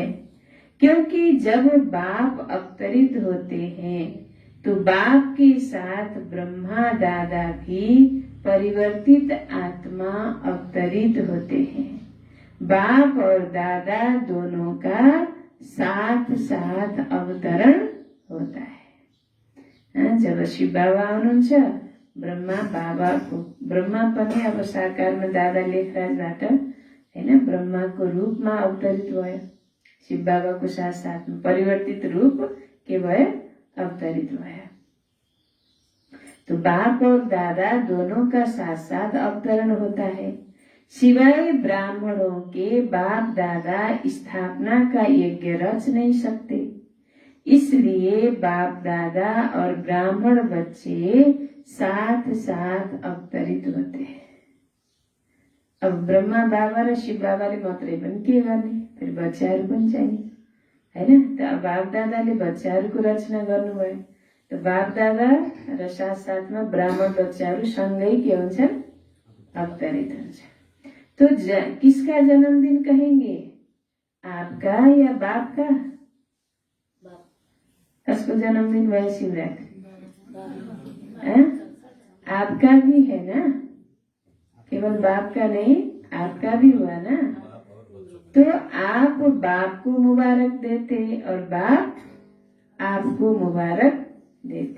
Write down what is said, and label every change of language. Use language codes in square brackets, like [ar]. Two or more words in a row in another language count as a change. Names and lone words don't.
[hi] क्योंकि जब बाप अवतरित होते हैं तो बाप के साथ ब्रह्मा दादा भी परिवर्तित आत्मा अवतरित होते हैं। बाप और दादा दोनों का साथ साथ अवतरण होता है। [ne] जब शिव बाबा आउनुहुन्छ, ब्रह्मा बाबाको, ब्रह्मा पनि अब साकारमा दादा लेखराजबाट हैन ब्रह्माको रूपमा अवतरित भयो। शिव बाबाको साथ साथमा परिवर्तित रूप के भयो, अवतरित भयो। [hi] तो बाप और दादा दोनों का साथ साथ अवतरण होता है। सिवाय ब्राह्मणों के बाप दादा स्थापना का यज्ञ रच नहीं सकते। इसलिए बाप दादा और ब्राह्मण बच्चे साथ साथ अवतरित होते हैं। [ne] अब ब्रह्मा बाबा र शिव बाबाले मात्रै पनि के गर्ने, फेरि बच्चाहरू पनि चाहिए हैन। त बाप दादाले बच्चाहरूको रचना गर्नुभयो, त बाप दादा र साथ साथमा ब्राह्मण बच्चाहरू सँगै के हुन्छन्, अवतरित हुन्छ। [hi] तो किसका जन्मदिन कहेंगे, आपका या बाप का? [ne] कसको जन्मदिन भयो शिवरात्रि? [hi] आपका भी है ना, केवल बाप का नहीं, आपका भी हुआ ना। तो आप बाप को मुबारक देते और बाप आपको मुबारक देते।